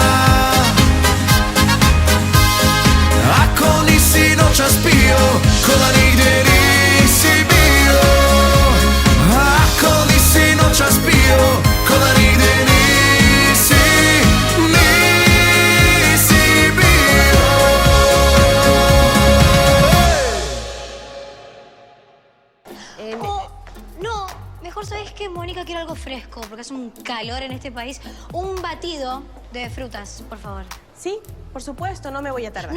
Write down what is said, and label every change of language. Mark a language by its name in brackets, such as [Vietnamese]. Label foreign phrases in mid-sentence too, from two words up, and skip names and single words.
[Croatian] Ako nisi noćas pio, ko da nigdje nisi bio. Ako nisi noćas pio, ko da nigdje nisi bio. [Spanish] No, mejor sabes que Mónica quiere algo fresco, porque hace un calor en este país. Un batido de frutas, por favor. Sí, por supuesto, no me voy a tardar.